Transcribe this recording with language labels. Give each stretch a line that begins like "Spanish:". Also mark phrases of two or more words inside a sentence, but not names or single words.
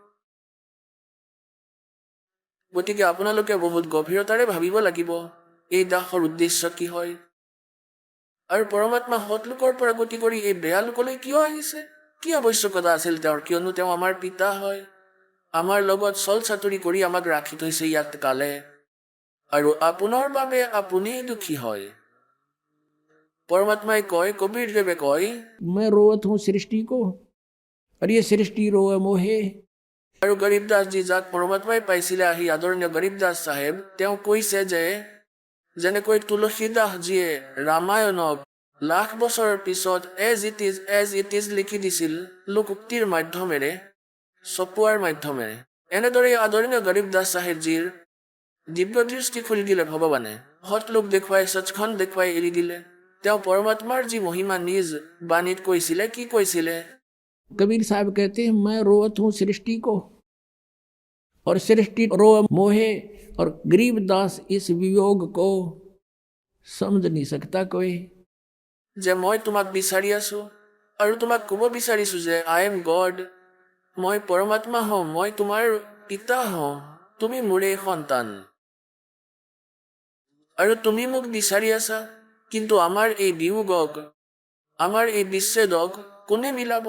Assamese: গতিকে আপোনালোকে বহুত গভীৰতাৰে ভাবিব লাগিব এই দাসৰ উদ্দেশ্য কি হয়, আৰু পৰমাত্মা সৎ লোকৰ পৰা গতি কৰি এই বেয়া লোকলৈ কিয় আহিছে, কি আৱশ্যকতা আছিল তেওঁৰ, কিয়নো তেওঁ আমাৰ পিতা হয়, আমাৰ লগত চল চাতুৰি কৰি আমাক ৰাখি থৈছে ইয়াত কালে, আৰু আপোনাৰ বাবে আপুনি দুখী হয়। পৰমাত্মাই কয়, কবীৰদেৱে কয়,
Hindi: मैं रोवत हूँ सृष्टि को और ये सृष्टि रोए मोहे।
Assamese: আৰু গৰীবদাসজী যাক পৰমাত্মাই পাইছিলে আহি, আদৰণীয় গৰীবদাস চাহেব, তেওঁ কৈছে যে যেনেকৈ তুলসীদাসজীয়ে ৰামায়ণক লাখ বছৰৰ পিছত
English: as it is
Assamese: লিখি দিছিল লোকোক্তিৰ মাধ্যমেৰে, চপোৱাৰ মাধ্যমেৰে, এনেদৰে আদৰণীয় গৰীবদাস চাহেবজীৰ দিব্য দৃষ্টি খুলি দিলে ভগৱানে। সৎ লোক দেখুৱাই, সচখন দেখুৱাই এৰি দিলে। তেওঁ পৰমাত্মাৰ যি মহিমা নিজ বাণীত কৈছিলে, কি কৈছিলে?
Hindi: कबीर साहब कहते हैं मैं रोवत हूँ सृष्टि को और सृष्टि रोए मोहे, और गरीबदास इस वियोग को समझ नहीं सकता कोई।
Assamese: যে মই তোমাক বিচাৰি আছো আৰু তোমাক ক'ব বিচাৰিছো যে
English: I am God,
Assamese: মই পৰমাত্মা হওঁ, মই তোমাৰ পিতা হওঁ, তুমি মোৰে সন্তান, আৰু তুমি মোক বিচাৰি আছা। কিন্তু আমাৰ এই বিয়োগক, আমাৰ এই বিচ্ছেদক কোনে মিলাব?